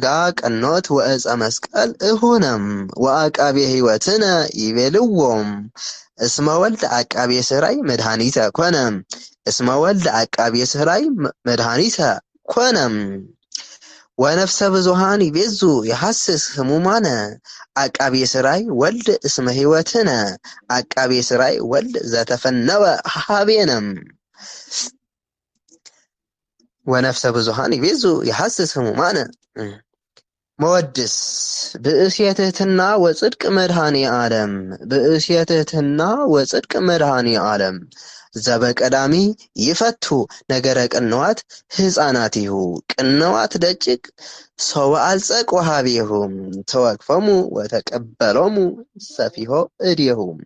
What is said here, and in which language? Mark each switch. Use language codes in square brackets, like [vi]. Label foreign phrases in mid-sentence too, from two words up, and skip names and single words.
[gez] ቀኖት ወዕፀ መስቀል እሁነም ወአቃቤ ሕይወትነ ይቤልዎም እስመ ወልድ አቃቤ ሥራይ መድኃኒተ ኮነም እስመ ወልድ አቃቤ ሥራይ መድኃኒተ ኮነም ወነፍሰ ብዙሃን ይቤዙ የሐስስ ህሙማነ አቃቤ ሥራይ ወልድ እስመ ሕይወትነ አቃቤ ሥራይ ወልድ ዘተፈነወ ሀቤነም ወነፍሰ ብዙሃን ይቤዙ የሐስስ ህሙማነ መወድስ ብእስየትህትና ወጽድቅ መድኃኔ ዓለም ብእስየትህትና ወጽድቅ መድኃኔ ዓለም ዘበቀዳሚ ይፈቱ ነገረ ቅንዋት ሕፃናቲሁ ቅንዋት ደጭቅ ሰው አልጸቅ ወሃቤሁ ተወክፈሙ ወተቀበሎሙ ሰፊሖ እድየሁ